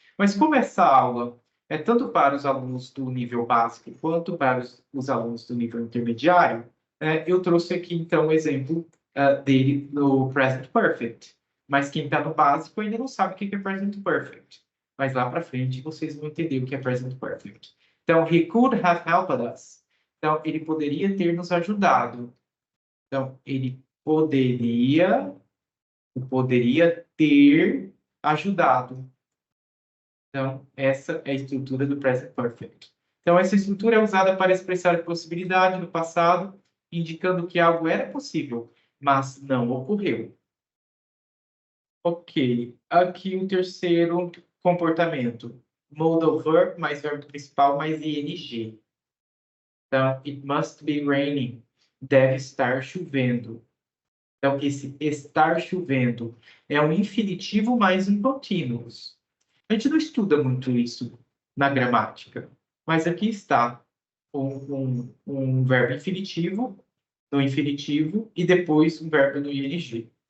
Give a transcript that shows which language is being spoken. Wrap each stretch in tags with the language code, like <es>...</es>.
<pt>Mas como essa aula é tanto para os alunos do nível básico quanto para os alunos do nível intermediário, eu trouxe aqui, então, o exemplo dele no present perfect. Mas quem está no básico ainda não sabe o que é present perfect. Mas lá para frente vocês vão entender o que é present perfect. Então,</pt> <en>he could have helped us.</en> <pt>Então, ele poderia ter nos ajudado. Então, ele poderia ter ajudado. Então, essa é a estrutura do present perfect. Então, essa estrutura é usada para expressar possibilidade no passado, indicando que algo era possível, mas não ocorreu. Ok, aqui o terceiro comportamento. Modal verb mais verbo principal mais ing. Então,</pt> <en>it must be raining.</en> <pt>Deve estar chovendo. Então, esse estar chovendo é um infinitivo mais um continuous. A gente não estuda muito isso na gramática, mas aqui está um verbo infinitivo no infinitivo e depois um verbo no ing.</pt>